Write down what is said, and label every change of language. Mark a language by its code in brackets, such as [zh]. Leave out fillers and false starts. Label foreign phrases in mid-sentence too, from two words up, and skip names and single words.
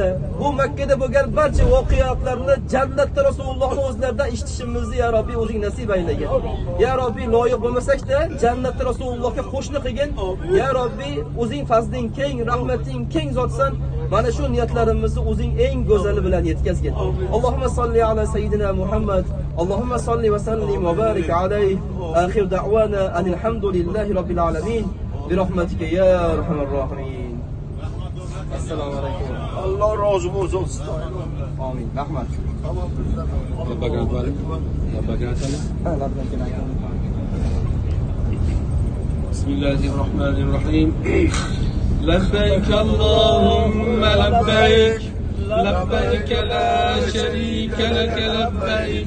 [uz] Bu Makkada bo'lgan barcha voqealarni jannatda Rasulullohning o'zlaridan eshitishimizni [ar] يا رب [uz] o'zing nasib aylagin. [ar] يا رب, [uz] loyiq bo'lmasak-da jannatda Rasulullohga qo'shni qilgin. [ar] يا رب, [uz] o'zing fazling keng, rahmating keng zotsan. Mana shu niyatlarimizni o'zing eng go'zali bilan yetkazgin. [ar] اللهم صل على سيدنا محمد. اللهم صل وسلم وبارك عليه. آخر دعوانا الحمد لله رب العالمين. برحمتك يا أرحم الراحمين. السلام عليكم. [tr] Allah razı olsun. [uz] Amin. Rahmat. [ar] بسم الله الرحمن الرحيم. لبيك اللهم لبيك. لبيك لا شريك لك لبيك.